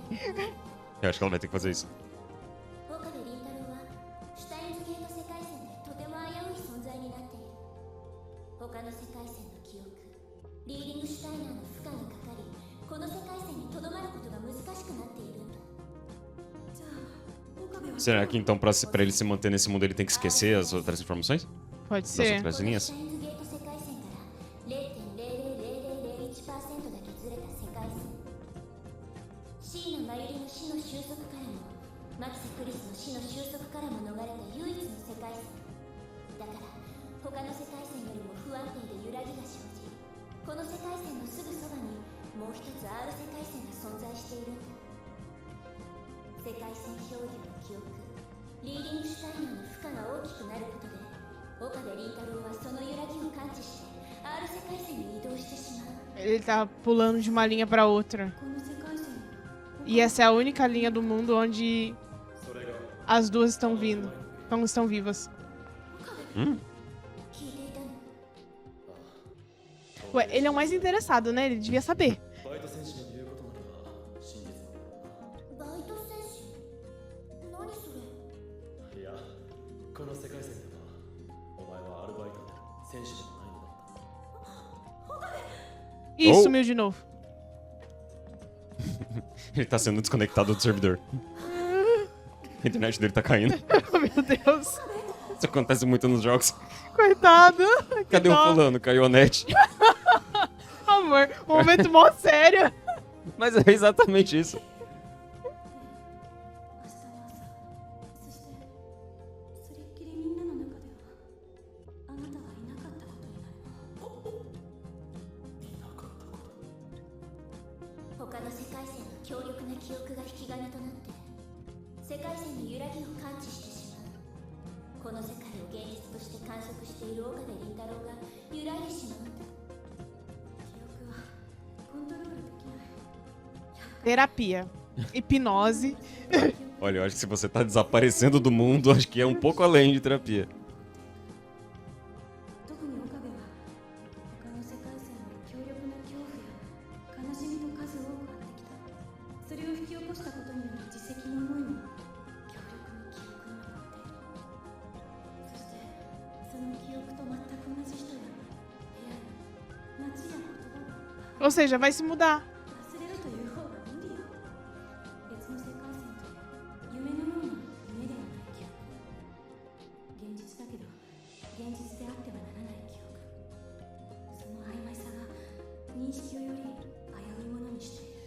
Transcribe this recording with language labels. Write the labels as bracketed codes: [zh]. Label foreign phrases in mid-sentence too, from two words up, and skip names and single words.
[pt] eu acho que ela vai ter que fazer isso. [ja] 岡部倫太郎はシュタインズゲート世界線でとても危うい存在になっている。他の世界線の記憶、リーディングシュタイナーの負荷がかかり、この世界線にとどまることが難しくなっているんだ。 [pt] Será que então pra ele se manter nesse mundo ele tem que esquecer as outras informações? Pode Das ser. outras [ja] この [pt] linhas? [ja] シュタインズゲート世界線から 0.000001% だけずれた世界線。椎名真由里の死の収束からも、マキセ・クリスの死の収束からも逃れた唯一の世界線。だから他の世界線よりも不安定で揺らぎが生じ、この世界線のすぐそばにもう一つ R 世界線が存在しているんだ。世界線漂流の記憶、リーディングシュタイナーの負荷が大きくなることで、岡部倫太郎はその揺らぎを感知して R 世界線に移動してしまう。 [pt] Ele tá pulando de uma linha pra outra. [ja] この世界線 [pt] E essa é a única linha do mundo onde as duas estão vindo. Não estão vivas. [ja] 聞いていたの。 [pt] Ué, ele é o mais interessado, né? Ele devia saber. [ja] バイト選手の言うことまでは真実なのバイト戦士、何それ。いやこの世界線ではお前はアルバイトで選手でもないのだった [pt] Ih, Oh. sumiu de novo. Ele tá sendo desconectado do servidor. A internet dele tá caindo. Oh, meu Deus. Isso acontece muito nos jogos. Coitado. Cadê o dó. fulano? Caiu a net. Amor, um momento mó sério. Mas é exatamente isso. [ja] 明日の朝そしてそれっきりみんなの中ではあなたはいなかったことになる他の世界線の強力な記憶が引き金となって世界線の揺らぎを感知してしまう。この世界を現実として観測している岡部倫太郎が揺らいでしまうんだ。記憶はコントロールできない [pt] Terapia. Hipnose. Olha, eu acho que se você tá desaparecendo do mundo, acho que é um pouco além de terapia. [ja] 特に岡部は他の世界線の強力な恐怖や悲しみと数多くあってきた。それを引き起こしたことによる自責の思いも強力に記憶に残っている。そしてその記憶と全く同じ人や [pt] Ou seja, vai se mudar. [ja] 忘れるという方が無理よ。別の世界線という夢のような夢ではない記憶。現実だけど現実であってはならない記憶。その曖昧さが認識をより危ういものにしている。